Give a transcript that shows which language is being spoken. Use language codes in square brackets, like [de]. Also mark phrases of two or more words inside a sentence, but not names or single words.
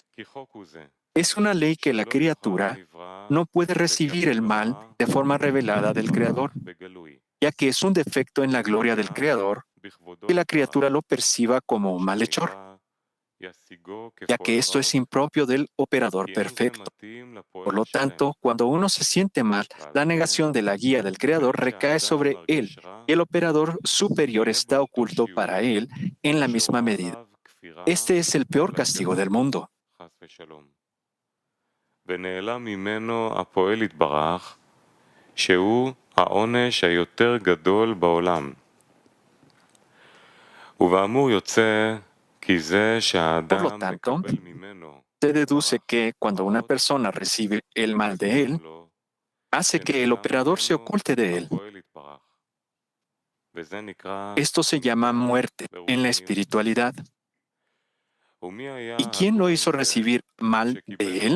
[es] Es una ley que la criatura no puede recibir el mal de forma revelada del Creador, ya que es un defecto en la gloria del Creador que la criatura lo perciba como un malhechor, ya que esto es impropio del operador perfecto. Por lo tanto, cuando uno se siente mal, la negación de la guía del Creador recae sobre él, y el operador superior está oculto para él en la misma medida. Este es el peor castigo del mundo. [he] ונעלם ממנו הפועל יתברך, שהוא העונש היותר גדול בעולם. ובאמור יוצא כי זה שהאדם מקבל ממנו, [es] se deduce que cuando una persona recibe el mal de él, hace que el operador se oculte de él. Esto se llama muerte en la espiritualidad. ¿Y quién lo hizo recibir mal de él?